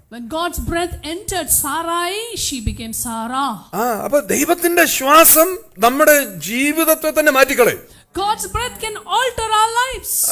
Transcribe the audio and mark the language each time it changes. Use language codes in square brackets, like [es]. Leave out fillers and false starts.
[en] When God's breath entered Sarai, she became Sarah. [ml] അപ്പൊ ദൈവത്തിന്റെ ശ്വാസം നമ്മുടെ ജീവിതത്തെ തന്നെ മാറ്റിക്കളയും. [en] God's breath can alter our lives.